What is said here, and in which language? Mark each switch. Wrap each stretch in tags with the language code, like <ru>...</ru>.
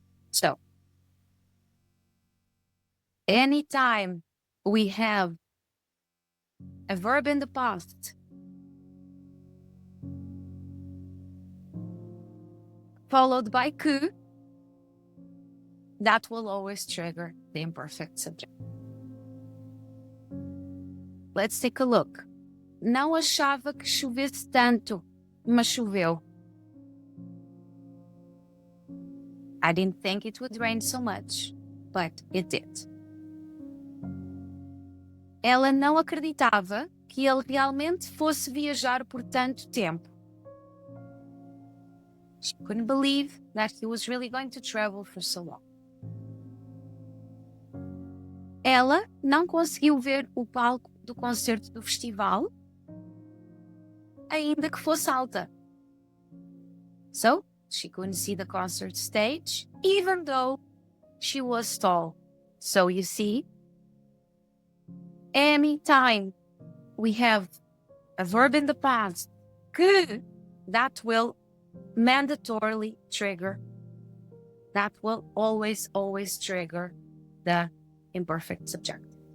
<en>So, anytime we have a verb in the past followed by que, that will always trigger the imperfect subjunctive. Let's take a look.</en> <pt>Não achava que chovesse tanto, mas choveu.</pt> <en>I didn't think it would rain so much, but it did.</en> <pt>Ela não acreditava que ele realmente fosse viajar por tanto tempo.</pt> <en>She couldn't believe that he was really going to travel for so long.</en> <pt>Ela não conseguiu ver o palco do concerto do festival, ainda que fosse alta.</pt> <en>So, she couldn't see the concert stage, even though she was tall. So you see, anytime we have a verb in the past, que, that will mandatorily trigger, that will always trigger the imperfect subjunctive.</en>